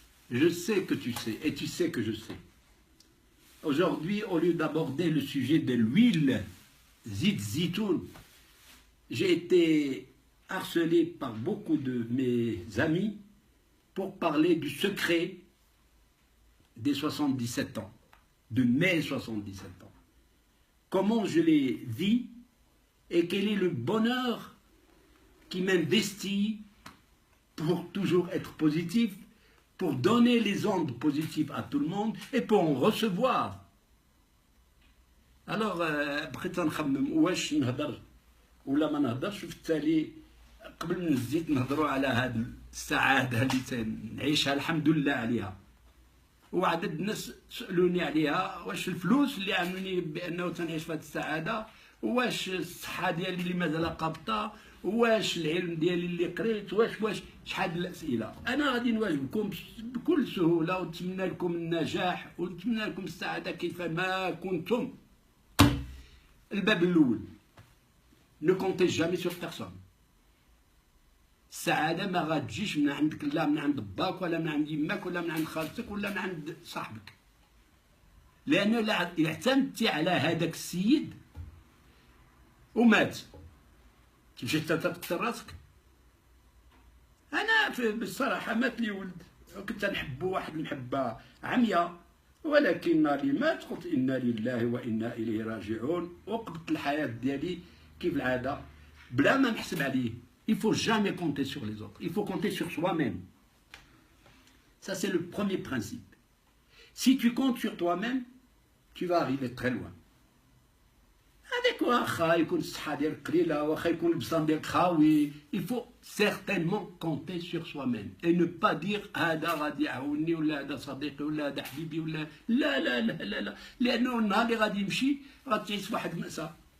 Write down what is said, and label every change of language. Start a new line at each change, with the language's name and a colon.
French: Je sais que tu sais, et tu sais que je sais. Aujourd'hui, au lieu d'aborder le sujet de l'huile, zitoun, j'ai été harcelé par beaucoup de mes amis pour parler du secret des 77 ans, de mes 77 ans. Comment je les vis et quel est le bonheur qui m'investit pour toujours être positif, pour donner les ondes positives à tout le monde et pour en recevoir. Alors,
Arabic: بقيت نخمم واش نهضر ولا ما نهضرش، وفي التالي قبل ما نزيد نهضروا على هذه السعادة اللي تنعيشها الحمد لله عليها. وعدد الناس سألوني عليها، واش الفلوس اللي عاملوني بأنه تنعيش في هذه السعادة، واش الصحة ديالي اللي مازال قابطة، واش العلم ديالي اللي قريت، واش شحال الأسئلة. أنا غادي نواجهكم بكل سهولة ونتمنى لكم النجاح ونتمنى لكم السعادة كيفما كنتم. الباب الأول،
French: ne comptez jamais sur personne.
Arabic: السعادة ما غاتجيش من عندك، لا من عند باك ولا من عند يماك ولا من عند خالتك ولا من عند صاحبك، لأن إلا اعتمدتي على هذاك السيد ومات تمشي تقتل راسك. أنا بالصراحة مات لي ولد، كنت نحبو واحد المحبة عمياء، ولكن ناري مات قلت إنا لله وإنا إليه راجعون، وقبضت الحياة ديالي كيف العادة بلا ما نحسب عليه.
French: Il ne faut jamais compter sur les autres, il faut compter sur soi-même. Ça c'est le premier principe. Si tu comptes sur toi-même, tu vas arriver très loin.
Arabic: هذاك واخا يكون الصحة ديالك قليلة، واخا يكون البصان ديالك خاوي،
French: il faut certainement compter sur soi-même et ne pas dire
Arabic: هذا غادي يعاونني ولا هذا صديقي ولا هذا حبيبي ولا لا لا لا لا لا، لأنه النهار اللي غادي يمشي غتعيش في واحد المأساة.